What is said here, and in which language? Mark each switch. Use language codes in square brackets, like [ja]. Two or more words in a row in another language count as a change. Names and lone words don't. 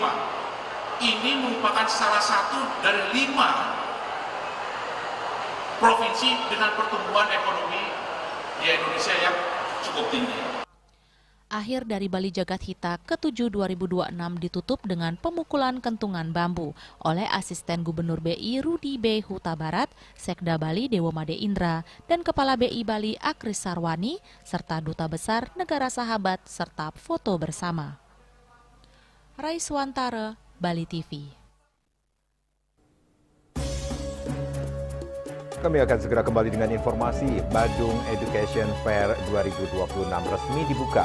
[id] Ini merupakan salah satu dari 5 provinsi dengan pertumbuhan ekonomi di Indonesia yang cukup tinggi. Akhir dari Bali Jagadhita ke-7 2026 ditutup dengan pemukulan kentungan bambu oleh Asisten Gubernur BI Rudi B. Huta Barat, Sekda Bali Dewo Made Indra, dan Kepala BI Bali Akris Sarwani, serta Duta Besar Negara Sahabat, serta foto bersama. Raiswantara, Bali TV. Kami akan segera kembali dengan informasi. Badung Education Fair 2026 resmi dibuka.